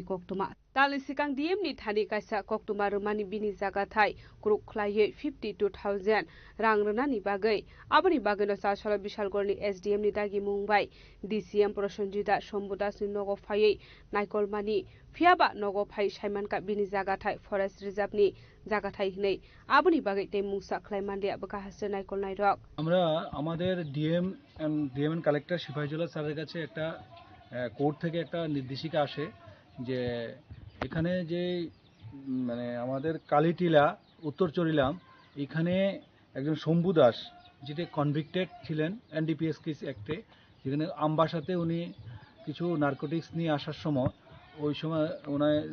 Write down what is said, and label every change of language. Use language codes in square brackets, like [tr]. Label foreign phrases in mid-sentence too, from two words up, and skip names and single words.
[trp] कक्टमा दालनि सिगां डीएमनि थानि कायसा कक्टमा रोमानि बिनि जागाथाय ग्रुप ख्लायै 52,000 रां रोनानि बागै आबनि बागैनो चासल बिशालगढ़नि एसडीएमनि दागि मुंबाय डीसीएम प्रसन्जिता शम्भु दासनि नगो फायै नायकलमानि फियाबा नगो फाय साइमानका बिनि जागाथाय फरेस्ट रिजार्भनि [bn] জায়গাটাই নেই [trp] আবনি বাগে তে মুসা ক্লাইমান্ডে বকাহাসে নাইকল নাইরক [bn] আমরা আমাদের [en] DM and Collector [bn] সিপাহীজলা স্যারের কাছে একটা কোর্ট থেকে একটা নির্দেশিকা আসে যে এখানে যে মানে আমাদের কালিটিলা উত্তর চরিলাম এখানে একজন শম্ভু দাস যেটা কনভিক্টেড ছিলেন এনডিপিএস কেস অ্যাক্টে যেখানে আমবাসাতে উনি কিছু নার্কোটিক্স নিয়ে আসার সময় ওই সময় ওনার